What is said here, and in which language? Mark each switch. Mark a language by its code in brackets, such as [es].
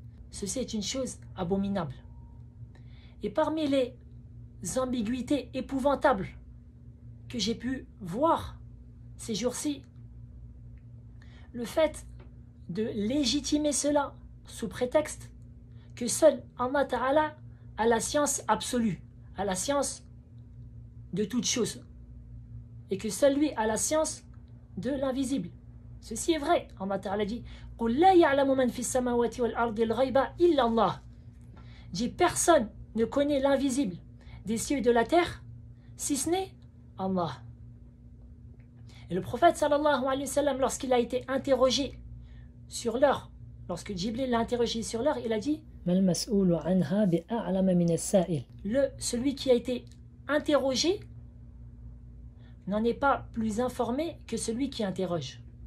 [fr] Ceci est une chose abominable. Et parmi les ambiguïtés épouvantables que j'ai pu voir ces jours-ci, le fait de légitimer cela sous prétexte que seul Allah Ta'ala a la science absolue, a la science de toute chose, et que seul lui a la science de l'invisible. Ceci est vrai. Allah Ta'ala dit [ar] قُلْ لَا يَعْلَمُ مَنْ فِي السَّمَاوَاتِ وَالْأَرْضِ الْغَيْبَ إِلَّا اللَّهُ. [fr] Dit personne ne connaît l'invisible des cieux et de la terre si ce n'est Allah. Et le prophète sallallahu alayhi wa sallam, lorsqu'il a été interrogé sur l'heure, lorsque Jibril l'a interrogé sur l'heure, il a dit celui qui a été interrogé n'en est pas plus informé que celui qui interroge.